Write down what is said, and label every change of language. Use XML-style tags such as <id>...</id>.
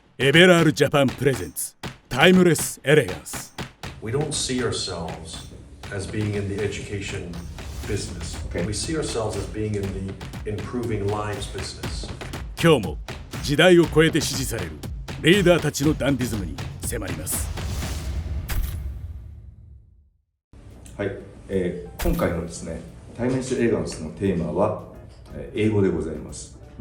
<ja>エベラールジャパンプレゼンツタイムレスエレガンス。</ja> <en>We don't see ourselves as being in the education business. Okay. We see ourselves as being in the improving lives business.</en> <ja>今日も時代を超えて支持されるリーダーたちのダンディズムに迫ります。はい、今回のですねタイムレスエレガンスのテーマは英語でございます。</ja>